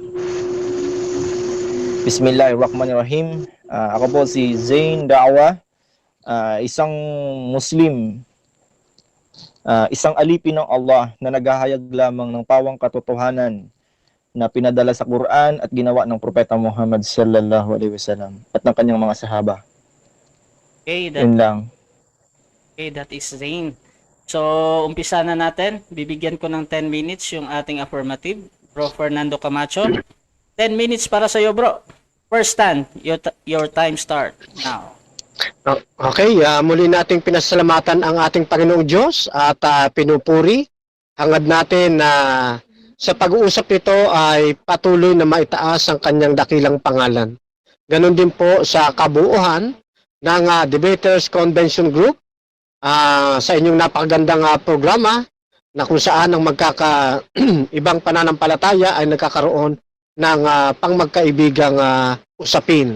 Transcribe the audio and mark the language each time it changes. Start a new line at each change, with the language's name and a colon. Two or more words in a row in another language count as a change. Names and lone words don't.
Arabic: بسم الله الرحمن الرحيم.
Filipino: Ako po si Zain Da'wa, isang Muslim, isang alipin ng Allah na naghahayag lamang ng pawang katotohanan na pinadala sa Quran at ginawa ng Propeta Muhammad
Arabic: صلى الله عليه وسلم
Filipino: at ng kanyang mga sahaba. Okay, Yun lang.
English: that is Zane. So,
Filipino: umpisa na natin. Bibigyan ko ng 10 minutes yung ating affirmative. Bro Fernando Camacho. 10 minutes para sa iyo, bro.
English: First stand, your time start now.
Filipino: Okay, muli nating pinasalamatan ang ating Panginoong Diyos at pinupuri. Hangad natin na sa pag-uusap nito ay patuloy na maitaas ang kanyang dakilang pangalan. Ganon din po sa kabuuan ng Debaters Convention Group sa inyong napakagandang programa na kung saan ang ibang pananampalataya ay nagkakaroon ng pangmagkaibigang usapin.